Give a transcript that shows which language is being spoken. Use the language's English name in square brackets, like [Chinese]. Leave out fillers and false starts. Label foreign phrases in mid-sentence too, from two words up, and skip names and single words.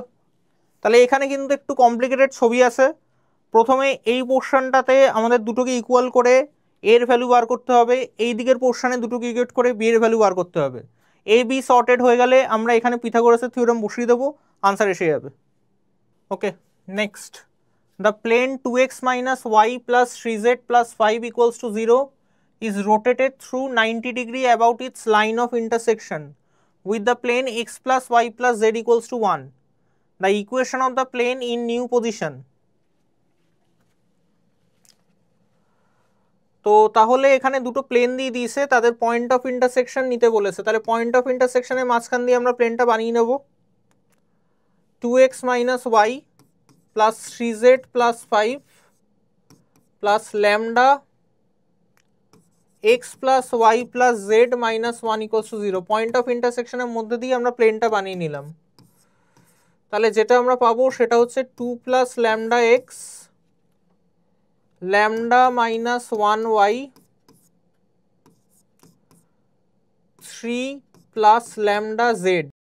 [Bangla] তাহলে এখানে কিন্তু একটু কমপ্লিকেটেড ছবি আছে। প্রথমে এই পোর্শনটাতে আমাদের দুটোকে ইকুয়াল করে এর ভ্যালু বার করতে হবে, এই দিকের পোর্শনে দুটোকে ইকুয়েট করে বি এর ভ্যালু বার করতে হবে। এ বি সর্টেড হয়ে গেলে আমরা এখানে পিথাগোরাসের থিওরেম বসিয়ে দেবো, আনসার এসে যাবে। [English] okay, next, দ্য প্লেন 2x minus y plus 3z plus 5 equals to 0 is rotated through 90 degree about its line of intersection with the plane x plus y plus z equals to 1. The equation of the plane in new position. [Bangla] তো তাহলে এখানে দুটো প্লেন দিয়ে দিয়েছে, তাদের [English] point of intersection [Bangla] নিতে বলেছে। তাহলে [English] point of intersection [Bangla] মাঝখান দিয়ে আমরা প্লেনটা বানিয়ে নেব। [English] 2x minus y plus 3z plus 5 plus lambda x plus y plus z minus 1 equals to 0. point of intersection [Bangla] মধ্যে দিয়ে আমরা প্লেনটা বানিয়ে নিলাম। তাহলে যেটা আমরা পাবো সেটা হচ্ছে [English] 2 plus lambda x lambda minus 1y 3 plus lambda z